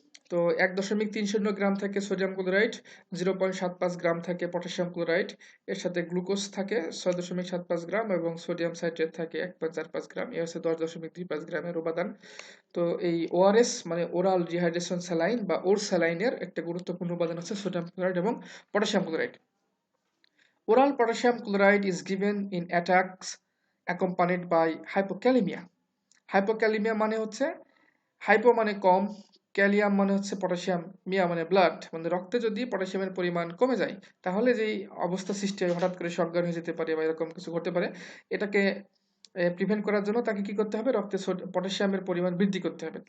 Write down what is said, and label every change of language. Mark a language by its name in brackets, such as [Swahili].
[Bangla] তো 1.30 গ্রাম থাকে sodium chloride, 0.75 গ্রাম থাকে পটাশিয়াম ক্লোরাইড, এর সাথে গ্লুকোজ থাকে 6.75 গ্রাম এবং সোডিয়াম সাইট্রেট থাকে 1.45 গ্রাম। এ হচ্ছে 10.25 গ্রামের উপাদান। তো এই ওআরএস মানে ওরাল রিহাইড্রেশন স্যালাইন বা ওর স্যালাইনের একটা গুরুত্বপূর্ণ উপাদান হচ্ছে সোডিয়াম ক্লোরাইড এবং potassium chloride. [English] Oral potassium chloride is given in attacks accompanied by hypokalemia. [Bangla] Hypokalemia মানে হচ্ছে হাইপো মানে কম, ক্যালিয়াম মানে হচ্ছে পটাশিয়াম, মিয়া মানে ব্লাড, মানে রক্তে যদি পটাশিয়ামের পরিমাণ কমে যায় তাহলে যেই অবস্থা সৃষ্টি হয়, হঠাৎ করে সজ্ঞান হয়ে যেতে পারে বা এরকম কিছু ঘটতে পারে, এটাকে প্রিভেন্ট করার জন্য তাকে কি করতে হবে, রক্তে পটাশিয়ামের পরিমাণ বৃদ্ধি করতে হবে।